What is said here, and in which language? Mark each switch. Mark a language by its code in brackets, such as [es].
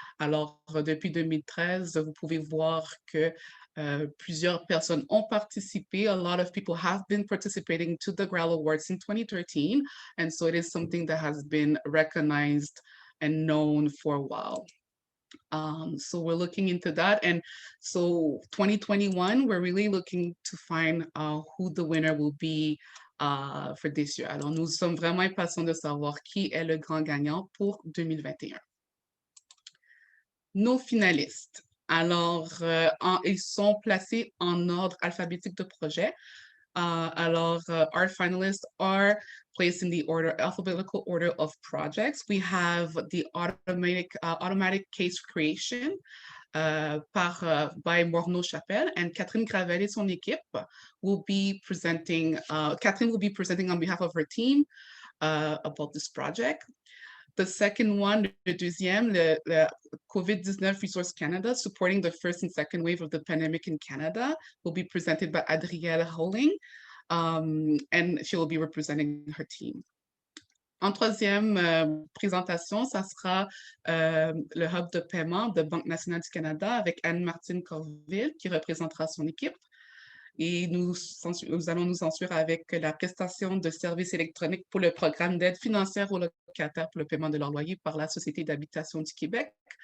[fr] Alors, depuis 2013, vous pouvez voir que plusieurs personnes ont participé. [en] A lot of people have been participating to the Grail Awards in 2013, and so it is something that has been recognized and known for a while. So we're looking into that, and so 2021, we're really looking to find who the winner will be for this year. [fr] Alors, nous sommes vraiment impatients de savoir qui est le grand gagnant pour 2021. Nos finalistes. Alors, ils sont placés en ordre alphabétique de projet. [en] Our finalists are placed in the alphabetical order of projects. We have the automatic case creation by Morneau Chapelle, and Catherine Gravel [fr] et son équipe [en] will be presenting. Catherine will be presenting on behalf of her team about this project. The second one, [fr] le deuxième, le [en] COVID-19 Resource Canada, supporting the first and second wave of the pandemic in Canada, will be presented by Adrielle Holing, and she will be representing her team. [fr] En troisième présentation, ça sera le hub de paiement de Banque nationale du Canada avec Anne-Martine Corville qui représentera son équipe. Et nous allons nous ensuite avec la prestation de services électroniques pour le programme d'aide financière aux locataires pour le paiement de leur loyer par la Société d'habitation du Québec.